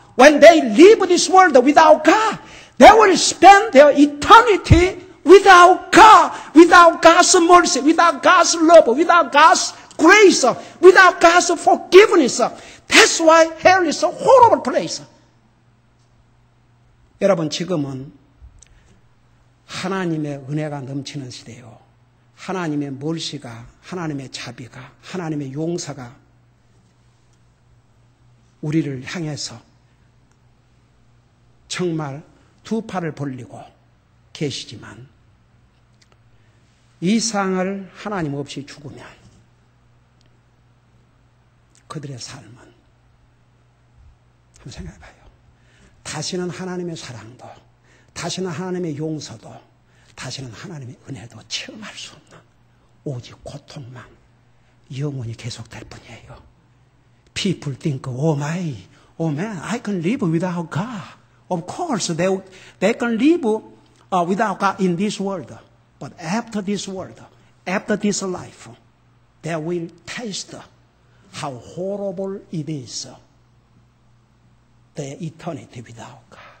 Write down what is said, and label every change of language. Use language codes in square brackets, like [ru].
[en] When they leave this world without God, they will spend their eternity without God, without God's mercy, without God's love, without God's grace, without God's forgiveness. That's why hell is a horrible place. [ko] 여러분, 지금은 하나님의 은혜가 넘치는 시대요. 하나님의 멀시가, 하나님의 자비가, 하나님의 용서가 우리를 향해서 정말 두 팔을 벌리고 계시지만, 이 세상을 하나님 없이 죽으면 그들의 삶은, 한번 생각해 봐요. 다시는 하나님의 사랑도, 다시는 하나님의 용서도, 다시는 하나님의 은혜도 체험할 수 없는 오직 고통만 영원히 계속될 뿐이에요. [en] People think, oh man, I can live without God. Of course, they can live without God in this world. But after this world, after this life, they will taste how horrible it is, the eternity without God.